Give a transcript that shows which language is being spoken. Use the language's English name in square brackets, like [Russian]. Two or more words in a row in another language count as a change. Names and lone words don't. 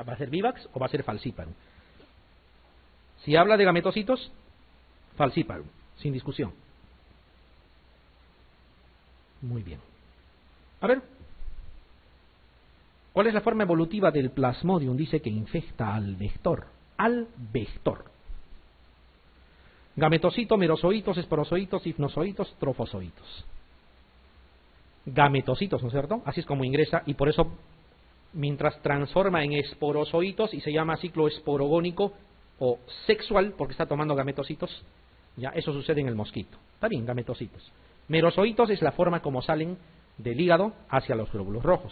[Spanish] ¿Va a ser vivax o va a ser falciparum? Si habla de gametocitos, falciparum, sin discusión. Muy bien. A ver, ¿cuál es la forma evolutiva del Plasmodium? Dice que infecta al vector. Al vector. Gametocito, merozoitos, esporozoitos, hifnozoitos, trofozoitos. Gametocitos, ¿no es cierto? Así es como ingresa y por eso mientras transforma en esporozoitos y se llama ciclo esporogónico o sexual porque está tomando gametocitos, ya eso sucede en el mosquito. Está bien, gametocitos. Merozoitos es la forma como salen del hígado hacia los glóbulos rojos.